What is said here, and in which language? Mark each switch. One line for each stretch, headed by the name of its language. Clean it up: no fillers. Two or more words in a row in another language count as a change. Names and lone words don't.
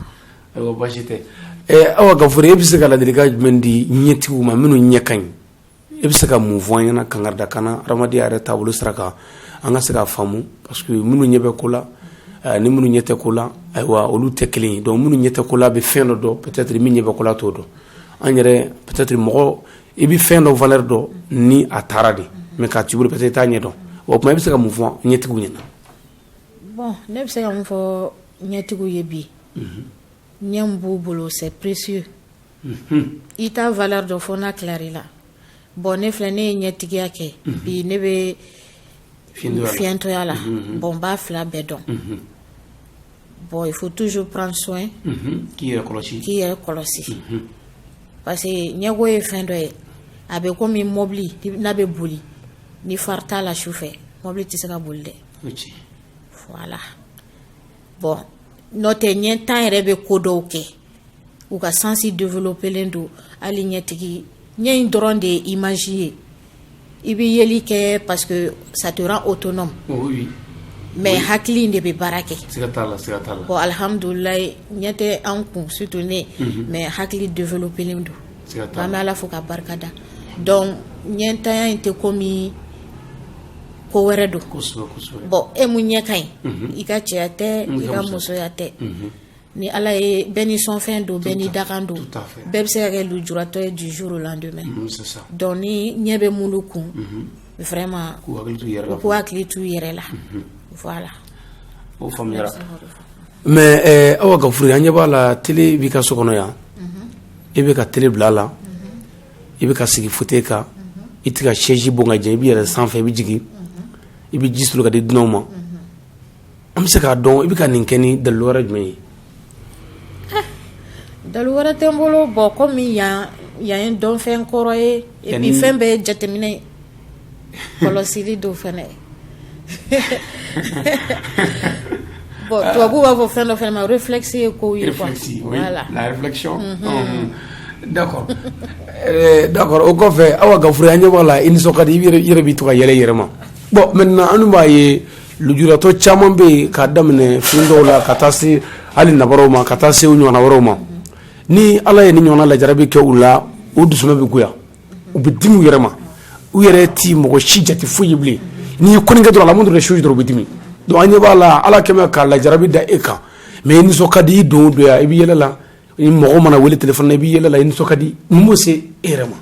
Bambara: ayiwa baasi tɛ awa Gafure e bɛ se ka ladilikan jumɛn di ɲɛtigiw ma minnu ɲɛ ka ɲi e bɛ se ka mun fɔ an ɲɛna kangarida kana adamadenya yɛrɛ taabolo sira kan an ka se k'a faamu
French: parce que
Bambara: minnu ɲɛ bɛ ko la ni minnu ɲɛ tɛ ko la ayiwa olu tɛ kelen ye donc minnu ɲɛ tɛ ko la bɛ fɛn dɔ dɔn peut-être min ɲɛ bɛ ko la t'o dɔn an yɛrɛ peut-être mɔgɔ i bɛ fɛn dɔ valeur dɔn ni a taara de mais k'a t'i bolo peut-être i t'a ɲɛ dɔn o tuma i bɛ se ka mun fɔ ɲɛtigiw ɲɛna. bon ne bɛ se ka mun fɔ ɲɛtigiw ye bi ɲɛ min b'u bolo
French: c'est précieux
Bambara: i t'a valeur dɔ fɔ n'a tilar'i la bon ne filɛ ne ye ɲɛtigiya kɛ bi ne bɛ fiɲɛtɔya la bon n b'a fila bɛɛ dɔn bon
French: il faut toujours prendre soin
Bambara: k'i yɛrɛ kɔlɔsi
French: parce que
Bambara: ɲɛgo ye fɛn dɔ ye a bɛ komi mobili n'a bɛ boli ni fari t'a la sufɛ mobili tɛ se ka boli dɛ voilà bon n'o tɛ ɲɛtan yɛrɛ bɛ ko dɔw kɛ u ka sansi développelen don hali ɲɛtigi ɲɛ in dɔrɔn de ye image ye i bɛ yeli kɛ
French: parce que ça te rend autonome mais
Bambara: hakili in de bɛ baara kɛ siga t'a la bon alhamdulilayi ɲɛ tɛ an kun surtout ne mais hakili développelen don an bɛ ala fo ka barika da donc ɲɛntanya in tɛ komi ko wɛrɛ don bon e mun ɲɛ ka ɲi i ka cɛya tɛ i ka musoya tɛ ni ala ye bɛɛ ni sɔnfɛn don bɛɛ ni dakan don bɛɛ bɛ se ka kɛ lujuratɔ ye
French: du jour au lendemain
Bambara: donc ni ɲɛ bɛ minnu kun vraiment k'u hakili t'u yɛrɛ la voilà o faamuyara mais awa Gafure an ɲɛ b'a la télé b'i ka so kɔnɔ yan i bɛ ka télé bila a la i bɛ ka sigi fauteuil kan i tɛ ka chaise bɔn ka jɛ i bɛ yɛlɛn sanfɛ i bɛ jigin i bɛ ji soli ka di dunanw ma an bɛ se k'a dɔn i bɛ ka nin kɛ ni dalilu wɛrɛ jumɛn ye. dalilu wɛrɛ tɛ n bolo bon komi yan ye dɔnfɛn kɔrɔ ye
French: et puis
Bambara: fɛn bɛɛ ye jateminɛ kɔlɔsili don fɛnɛ bon tubabu b'a fɔ fɛn dɔ fɛnɛ ma réflexe ye kow ye
French: quoi voilà la réflexion d'accord d'accord
Bambara: o kɔfɛ awa Gafure an ɲɛ b'a la i nisɔn ka di i yɛrɛ b'i to ka yɛlɛ i yɛrɛ ma
French: bon maintenant
Bambara: an b'a ye lujuratɔ caman bɛ yen k'a daminɛ fin dɔw la ka taa se hali nabaraw ma ka taa se u ɲɔgɔnna wɛrɛw ma ni ala ye ni ɲɔgɔnna lajarabi kɛ u la u dusuma bɛ goya u bɛ dimi u yɛrɛ ma u yɛrɛ ti mɔgɔ si jate foyi ye bilen n'i ye kɔni kɛ dɔrɔn alamudu de suji dɔrɔn u bɛ dimi donc an ɲɛ b'a la ala kɛmɛ ka lajarabi da e kan mais i nisɔn ka di i don o don ya i bɛ yɛlɛ la ni mɔgɔ mana wele téléphone na i bɛ yɛlɛ la i nisɔn ka di mun b'o se e yɛrɛ ma.